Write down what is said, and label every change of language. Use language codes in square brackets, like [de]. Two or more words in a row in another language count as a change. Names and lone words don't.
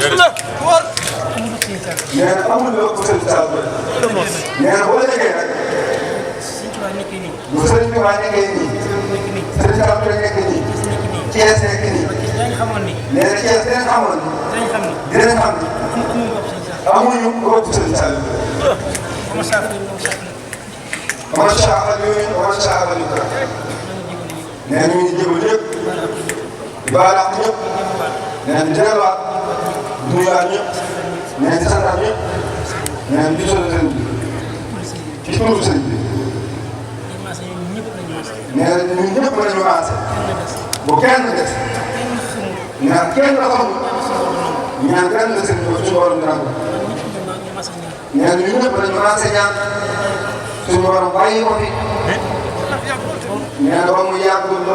[wo] nee na amul lu ëpp Sëriñ Saal bu ne nee na boo déggee nag bu Sëriñ Tuubaa nekkee nii Sëriñ Saal bu nekk nii Thiès nekk nii nee na Thiès dinañ xamoon dinañ xam ni amuñu lu ëpp Sëriñ Saal [ar] ومن شاء فليؤمن ومن شاء فليكفر [wo] nee na ñu ngi jégalu ñëpp di baal àq ñëpp nee na di delluwaat di nuyuwaat ñëpp nee na di santaat ñëpp nee na di sonal sëriñ bi ci turu sëriñ bi nee na ñun ñëpp la ñu maase bu kenn des ñaan kenn la xamul ñaan kenn la sëriñ bi suñu borom dina ko nee na ñun ñëpp la ñu maase ñaan suñu borom bàyyi ko fi nee na ba mu yàgg